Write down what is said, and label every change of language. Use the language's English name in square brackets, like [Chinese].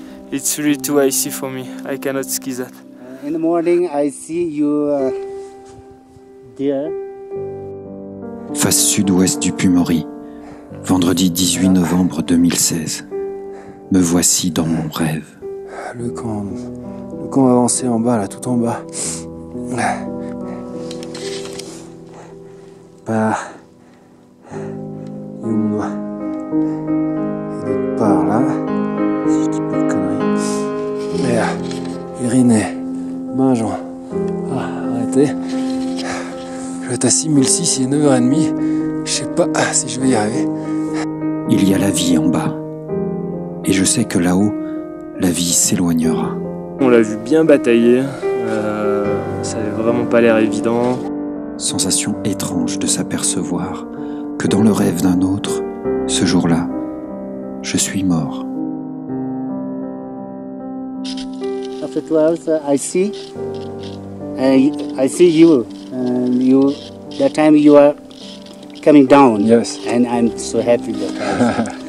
[English] It's really too icy for me. I cannot ski that. In the morning, I see you there. [French] Face sud-ouest du Pumori, vendredi 18 novembre 2016. Me voici dans mon rêve. Le camp avancé en bas, là, tout en bas. Bah. Il est où mon doigt? Et d'autre part, là. Si je dis pas de conneries. Mais Erin et Benjamin. Ah, arrêtez. Je vais être à 6006, il est 9 h 30. Je sais pas si je vais y arriver. Il y a la vie en bas. Et je sais que là-haut, la vie s'éloignera. On l'a vu bien batailler. Ça avait vraiment pas l'air évident. Sensation étrange de s'apercevoir que dans le rêve d'un autre, ce jour-là, je suis mort. [English] After 12, I see you, and that time you are coming down. Yes. And I'm so happy that time.